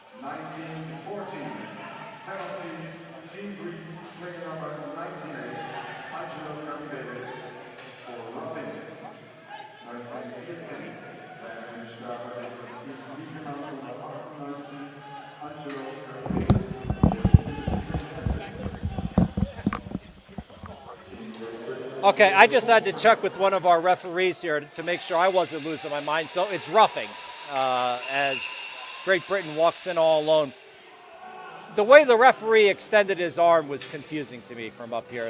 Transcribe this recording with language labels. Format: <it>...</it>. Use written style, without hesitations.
<en>1914, penalty, Team Greece, player number 98, Angelo Karides, for roughing.</en> <de>1914, zweite Strafe des Team Griechenland Nummer 98, Angelo Karides.</de> <en>Okay, I just had to check with one of our referees here to make sure I wasn't losing my mind. So it's roughing as Great Britain walks in all alone. The way the referee extended his arm was confusing to me from up here.</en>